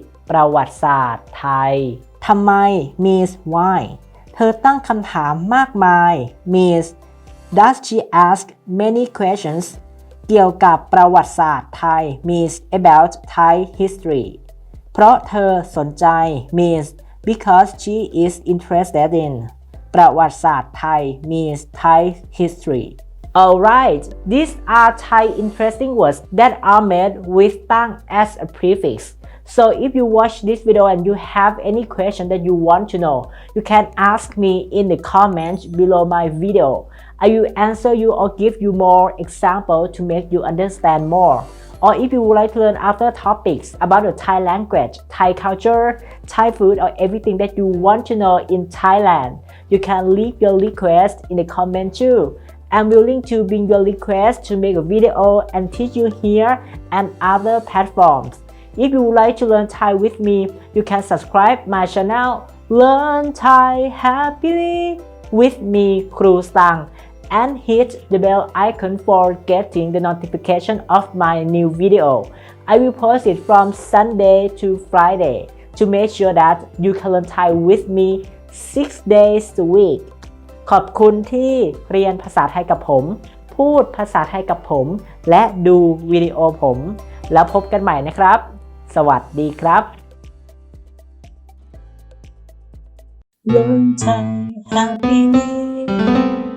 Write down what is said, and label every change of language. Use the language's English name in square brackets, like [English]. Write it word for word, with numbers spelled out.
[Thai] ประวัติศาสตร์ไทยทำไม [English] means why [Thai] เธอตั้งคำถามมากมาย [English] means does she ask many questions [Thai] เกี่ยวกับประวัติศาสตร์ไทย [English] means about Thai history [Thai] เพราะเธอสนใจ [English] means because she is interested in [Thai] ประวัติศาสตร์ไทย [English] means Thai history. Alright, these are Thai interesting words that are made with ตั้ง as a prefix. So if you watch this video and you have any question that you want to know, you can ask me in the comments below my video. I will answer you or give you more example to make you understand more. Or if you would like to learn other topics about the Thai language, Thai culture, Thai food, or everything that you want to know in Thailand, you can leave your request in the comment too. I'm willing to bring your request to make a video and teach you here and other platforms. If you would like to learn Thai with me, you can subscribe my channel Learn Thai Happily with me, Kru Stang, and hit the bell icon for getting the notification of my new video. I will post it from Sunday to Friday to make sure that you can learn Thai with me six days a week. [Thai] ขอบคุณที่เรียนภาษาไทยกับผม พูดภาษาไทยกับผม และดูวิดีโอผม แล้วพบกันใหม่นะครับ สวัสดีครับ Learn Thai Happily